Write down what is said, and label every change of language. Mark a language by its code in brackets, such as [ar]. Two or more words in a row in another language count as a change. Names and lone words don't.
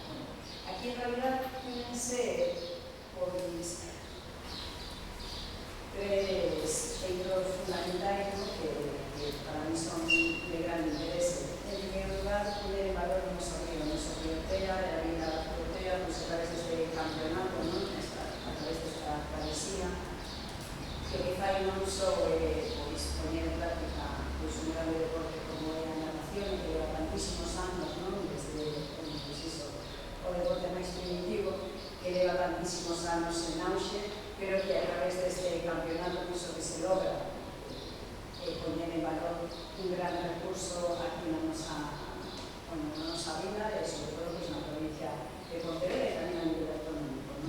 [es] Aquí en realidad fíjense por tres feitos fundamentales, ¿no? que para mí son de gran interés. En primer lugar, poner en valor nuestro río Tea, de la vida europea, pues a través de este campeonato, ¿no? A través de esta travesía, que quizá [gl] non só poñer en práctica un gran deporte como é a natación, que lleva tantísimos anos, ¿no? Desde o deporte máis primitivo, que leva tantísimos anos en auxe, pero que a través deste campeonato penso que se logra poñer en valor un gran recurso aquí na nosa vida e sobre todo pues, na provincia de Pontevedra e tamén a nivel autonómico, ¿no?